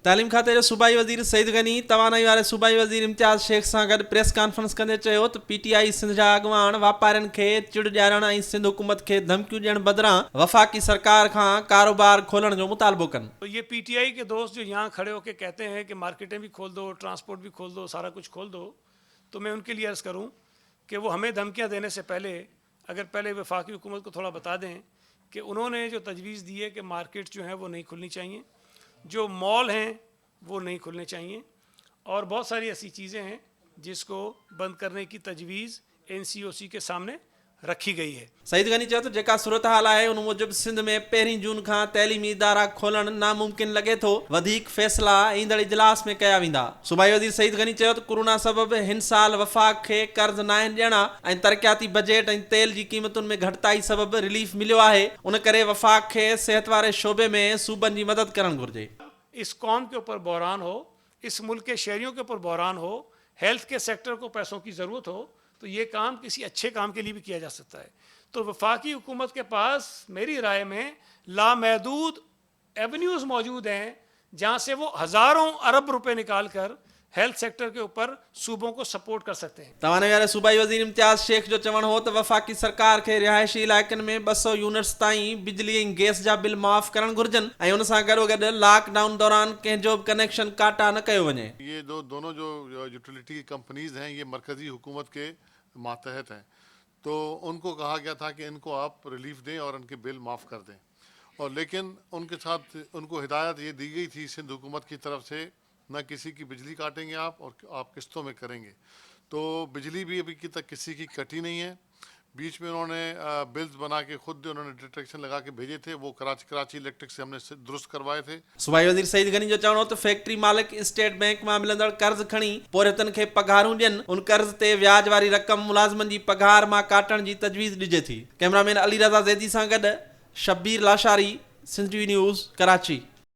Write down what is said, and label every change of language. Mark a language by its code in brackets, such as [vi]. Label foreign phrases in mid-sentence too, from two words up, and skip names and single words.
[sd] तालीम खाते जो सूबाई वज़ीर सईद गनी तवानाई वारे सूबाई वज़ीर इम्तियाज़ शेख सां गॾु [en] press conference [sd] कंदे चयो त पीटीआई सिंध जा अॻवान वापारियुनि खे चिड़ ॾियारण ऐं सिंध हुकूमत खे धमकियूं ॾियण बदिरां वफ़ाक़ी सरकार खां कारोबार खोलण जो मुतालबो कनि। [ur] تو یہ پی ٹی آئی کے دوست جو یہاں کھڑے ہو کر کہتے ہیں کہ مارکیٹیں بھی کھول دو، ٹرانسپورٹ بھی کھول دو، سارا کچھ کھول دو، تو میں ان کے لیے عرض کروں کہ وہ ہمیں دھمکیاں دینے سے پہلے اگر پہلے وفاقی حکومت کو تھوڑا بتا دیں کہ انہوں نے جو تجویز دی ہے کہ مارکیٹ جو ہے وہ نہیں کھلنی چاہیے، جو مال ہیں وہ نہیں کھلنے چاہییں، اور بہت ساری ایسی چیزیں ہیں جس کو بند کرنے کی تجویز این سی او سی کے سامنے رکھی گئی ہے. [sd] सईद गनी चयो त जेका सूरत हाल आहे उन मूजिब सिंध में 1 जून खां तैलीमी इदारा खोलण नामुमकिन लगे थो। वधीक फ़ैसिला ईंदड़ इजलास में कया वेंदा। सूबाई वज़ीर सईद गनी चयो त कोरोना सबबि हिन साल वफ़ाक़ खे कर्ज़ नाहिनि ॾियणा ऐं तरक़ियाती बजट ऐं तेल जी क़ीमतुनि में घटिताई सबबि रिलीफ मिलियो आहे। उन करे वफ़ाक़ खे सिहत वारे शोबे में सूबनि जी मदद करणु घुरिजे। [ur] اس قوم کے اوپر بحران ہو، اس ملک کے شہریوں کے اوپر بحران ہو، ہیلتھ کے سیکٹر کو پیسوں کی ضرورت ہو، تو یہ کام کسی اچھے کام کے لیے بھی کیا جا سکتا ہے. تو وفاقی حکومت کے پاس میری رائے میں لامحدود ایوینیوز موجود ہیں جہاں سے وہ ہزاروں ارب روپے نکال کر [en] health sector [ur] کے اوپر صوبوں کو سپورٹ کر سکتے ہیں. [sd] तवाने वारे सूबाई वज़ीर इम्तियाज़ शेख जो चवण हो त वफ़ाकी सरकार खे रिहायशी इलाइक़नि में 200 यूनिट्स ताईं बिजली ऐं गैस जा बिल माफ़ करणु घुरिजनि ऐं उन सां गॾोगॾु लॉकडाउन दौरान कंहिंजो बि कनेक्शन काटा न कयो वञे। [ur] یہ دونوں جو یوٹیلیٹی کی کمپنیز ہیں یہ مرکزی حکومت کے ماتحت ہیں، تو ان کو کہا گیا تھا کہ ان کو آپ ریلیف دیں اور ان کے بل معاف کر دیں، اور لیکن ان کے ساتھ ان کو ہدایت یہ دی گئی تھی سندھ حکومت کی طرف سے نہ کسی کی بجلی کاٹیں گے آپ اور آپ قسطوں میں کریں گے. تو بجلی بھی ابھی تک کسی کی کٹی نہیں ہے. بیچ میں انہوں نے بلز بنا کے خود انہوں نے ڈیٹیکشن لگا کے بھیجے تھے، وہ کراچی الیکٹرک سے ہم نے درست کروائے تھے. [sd] सूबाई वज़ीर सईद गनी जो चवण हो त फैक्ट्री मालिक स्टेट बैंक मां मिलंदड़ कर्ज़ खणी पोरियतनि खे पघारूं ॾियनि, उन कर्ज़ ते व्याज वारी रक़म मुलाज़िमनि जी पघार मां काटण जी तजवीज़ ॾिजे थी। कैमरामैन अली रज़ा ज़ैदी सां गॾु शब्बीर लाशारी, सिंध टीवी न्यूज़, कराची।